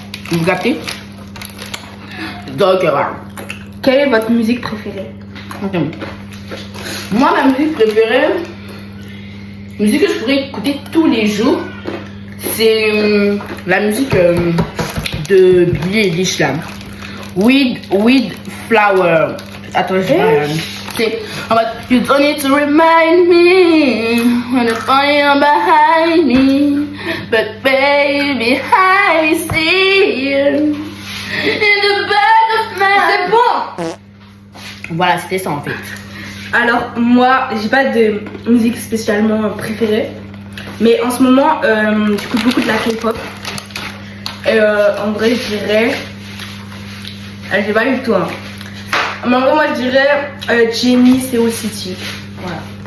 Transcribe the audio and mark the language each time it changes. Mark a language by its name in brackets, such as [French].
[French] Vous captez? Donc voilà. Quelle est votre musique préférée? Moi, ma musique préférée, musique que je pourrais écouter tous les jours, c'est la musique de Billie Eilish là. [English] Weed Flower. [French] Attends, je vais c'est [English] you don't need to remind me when the fire behind me, but baby I see you in the back of my. [French] C'est bon. Voilà, c'était ça en fait. Alors moi, j'ai pas de musique spécialement préférée, mais en ce moment, j'écoute beaucoup de la K-pop. En vrai, je dirais, je sais pas du tout. Hein. Mais en vrai, moi, je dirais Jennie, Seoul City. Voilà.